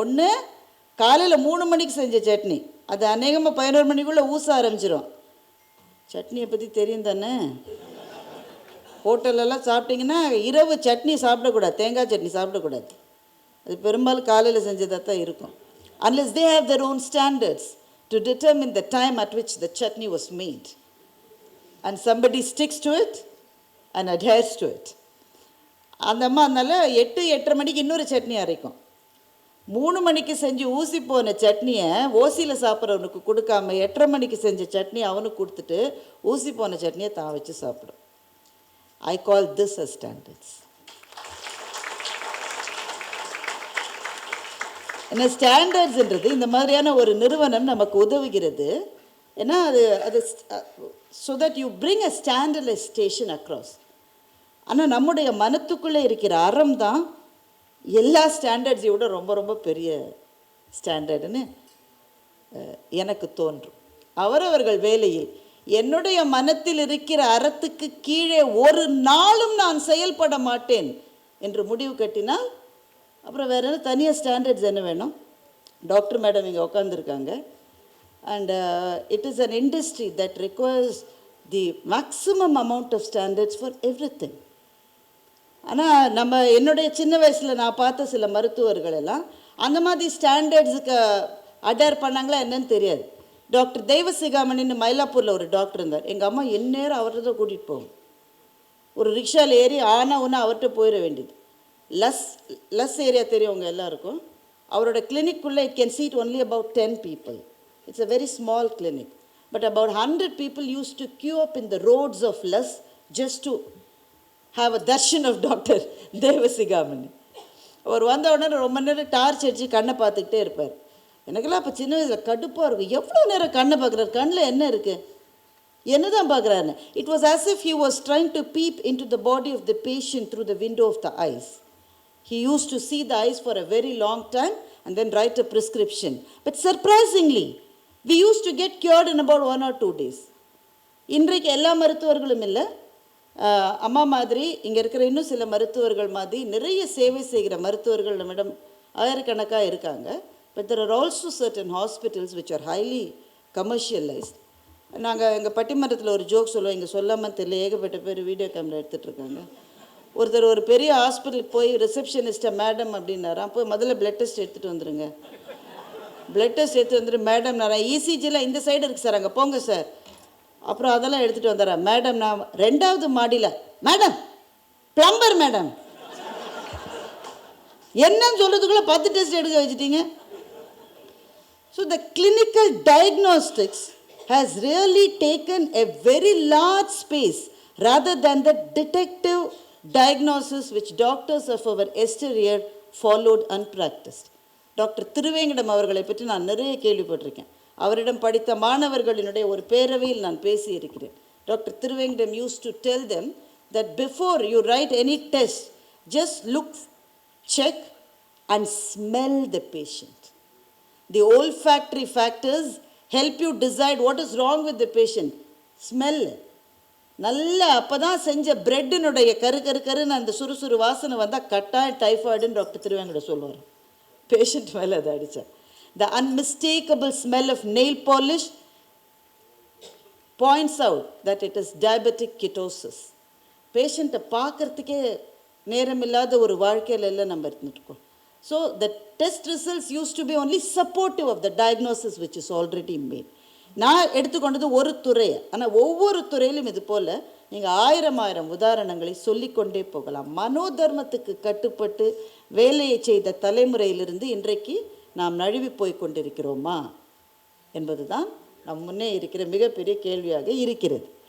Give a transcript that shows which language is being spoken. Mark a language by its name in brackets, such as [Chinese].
[Tamil] ஒன்று காலையில் 3 மணிக்கு செஞ்ச சட்னி, அது அநேகமாக 11 மணிக்குள்ளே ஊச ஆரம்பிச்சிடும். சட்னியை பற்றி தெரியும் தானே, ஹோட்டலெல்லாம் சாப்பிட்டிங்கன்னா இரவு சட்னி சாப்பிடக்கூடாது, தேங்காய் சட்னி சாப்பிடக்கூடாது. அது பெரும்பாலும் காலையில் செஞ்சதாக தான் இருக்கும். [English] unless they have their own standards to determine the time at which the chutney was made and somebody sticks to it and adheres to it. [Tamil] அந்த அம்மா அதனால் 8-8:30 மணிக்கு இன்னொரு சட்னி அரைக்கும். 3 மணிக்கு செஞ்சு ஊசி போன சட்னியை ஓசியில் சாப்பிட்றவனுக்கு கொடுக்காம 8:30 மணிக்கு செஞ்ச சட்னி அவனுக்கு கொடுத்துட்டு ஊசி போன சட்னியை தான் வச்சு சாப்பிடும். [English] I call this as standards. [Tamil] ஏன்னா ஸ்டாண்டர்ட்ஸ்ன்றது இந்த மாதிரியான ஒரு நிறுவனம் நமக்கு உதவுகிறது. ஏன்னா அது [English] so that you bring a standardization across. [Tamil] ஆனால் நம்முடைய மனத்துக்குள்ளே இருக்கிற அறம் தான் எல்லா ஸ்டாண்டர்ட்ஸையோட ரொம்ப ரொம்ப பெரிய ஸ்டாண்டர்டுன்னு எனக்கு தோன்றும். அவரவர்கள் வேலையில் என்னுடைய மனத்தில் இருக்கிற அறத்துக்கு கீழே ஒரு நாளும் நான் செயல்பட மாட்டேன் என்று முடிவு கட்டினால் அப்புறம் வேறு என்ன தனியாக ஸ்டாண்டர்ட்ஸ் என்ன வேணும்? டாக்டர் மேடம் இங்கே உட்காந்துருக்காங்க. [English] And it is an industry that requires the maximum amount of standards for every thing. [Tamil] ஆனால் நம்ம என்னுடைய சின்ன வயசில் நான் பார்த்த சில மருத்துவர்கள் எல்லாம் அந்த மாதிரி ஸ்டாண்டர்ட்ஸுக்கு அடேர் பண்ணாங்களா என்னன்னு தெரியாது. டாக்டர் தெய்வசிகாமணின்னு மயிலாப்பூரில் ஒரு டாக்டர் இருந்தார். எங்கள் அம்மா எந்நேரம் அவர்கிட்ட தான் கூட்டிகிட்டு போகும். ஒரு ரிக்ஷாவில் ஏறி ஒன்று அவர்கிட்ட போயிட வேண்டியது. லஸ் ஏரியா தெரியும் உங்கள் எல்லாருக்கும். அவரோட கிளினிக்குள்ளே [English] it can seat only about 10 people. It's a very small clinic. But about 100 people used to queue up in the roads of Las just to have a darshan of Dr. Devasigamani. [Tamil] அவர் வந்த உடனே ரொம்ப நேரம் torch அடித்து கண்ணை பார்த்துக்கிட்டே இருப்பார். எனக்கெல்லாம் அப்போ சின்ன வயசில் கடுப்பாக இருக்கும். எவ்வளோ நேரம் கண்ணை பார்க்குறாரு, கண்ணில் என்ன இருக்குது, என்ன தான் பார்க்குறாருன்னு. [English] It was as if he was trying to peep into the body of the patient through the window of the eyes. He used to see the eyes for a very long time and then write a prescription. But surprisingly, we used to get cured in about 1 or 2 days. [Tamil] இன்றைக்கு எல்லா மருத்துவர்களும் இல்லை, அம்மா மாதிரி இங்கே இருக்கிற இன்னும் சில மருத்துவர்கள் மாதிரி நிறைய சேவை செய்கிற மருத்துவர்கள் நம்மிடம் ஆயிரக்கணக்காக இருக்காங்க. [English] But there are also certain hospitals which are highly commercialized. [Tamil] நாங்கள் எங்கள் பட்டிமன்றத்தில் ஒரு ஜோக் சொல்லுவோம், இங்கே சொல்லாமல் தெரியல, ஏகப்பட்ட பேர் வீடியோ கேமரா எடுத்துகிட்ருக்காங்க. ஒருத்தர் ஒரு பெரிய ஹாஸ்பிட்டலுக்கு போய் ரிசப்ஷனிஸ்ட்டை மேடம் அப்படின்னாராம், போய் முதல்ல பிளட் டெஸ்ட் எடுத்துகிட்டு வந்துடுங்க, பிளட் டெஸ்ட் எடுத்துகிட்டு வந்துடு மேடம், நான் இசிஜிலாம் இந்த சைடு இருக்குது சார், அங்கே போங்க சார். அப்புறம் அதெல்லாம் எடுத்துகிட்டு வந்துடுறேன். மேடம் நான் 2வது மாடியில், மேடம் பிளம்பர் மேடம், என்னன்னு சொல்கிறதுக்குள்ளே 10 டெஸ்ட் எடுக்க வச்சுட்டீங்க. [English] So the clinical diagnostics has really taken a very large space rather than the detective diagnosis which doctors of our yesteryear followed unpracticed. [Tamil] Doctor Thiruvengadam அவர்களை பற்றி நான் நிறைய கேள்விப்பட்டிருக்கேன். அவரிடம் படித்த மாணவர்களினுடைய ஒரு பேரவையில் நான் பேசியிருக்கிறேன். [English] Doctor Thiruvengadam used to tell them that before you write any test, just look, check and smell the patient. The olfactory factors help you decide what is wrong with the patient. Smell. [Tamil] நல்லா அப்போ தான் செஞ்ச பிரெட்டினுடைய கருன்னு அந்த சுறுசுறு வாசனை வந்தால் கட்டாயம் டைஃபாய்டுன்னு doctor Thiruvengadam சொல்லுவார். Patient மேலே அதை அடித்தா. [English] The unmistakable smell of nail polish points out that it is diabetic ketosis. [Tamil] பேஷண்ட்டை பார்க்குறதுக்கே நேரமில்லாத ஒரு வாழ்க்கையில் எல்லாம் நம்ம இருந்துட்டுருக்கோம். [English] So the test results used to be only supportive of the diagnosis which is already made. [Tamil] நான் எடுத்துக்கொண்டது ஒரு துறையை, ஆனால் ஒவ்வொரு துறையிலும் இது போல் நீங்கள் ஆயிரம் உதாரணங்களை சொல்லிக்கொண்டே போகலாம். மனோதர்மத்துக்கு கட்டுப்பட்டு வேலையை செய்த தலைமுறையிலிருந்து இன்றைக்கு நாம் நழுவி போய் கொண்டிருக்கிறோமா என்பது தான் நம் முன்னே இருக்கிற மிகப்பெரிய கேள்வியாக இருக்கிறது.